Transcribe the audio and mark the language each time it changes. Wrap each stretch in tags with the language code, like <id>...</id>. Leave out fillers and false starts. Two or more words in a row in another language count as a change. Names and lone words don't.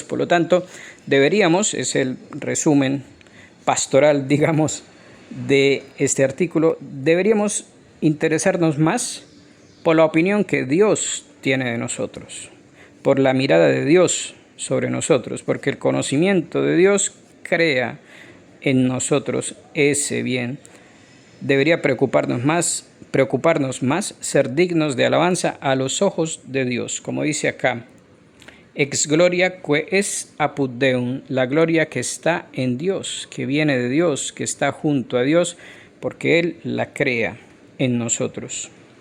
<es>Por lo tanto, deberíamos, es el resumen pastoral, digamos, de este artículo, deberíamos interesarnos más por la opinión que Dios tiene de nosotros, por la mirada de Dios sobre nosotros, porque el conocimiento de Dios crea en nosotros ese bien. Debería preocuparnos más ser dignos de alabanza a los ojos de Dios, como dice acá,</es> <la>ex gloria que est apud Deum,</la> <es>la gloria que está en Dios, que viene de Dios, que está junto a Dios, porque Él la crea en nosotros.</es>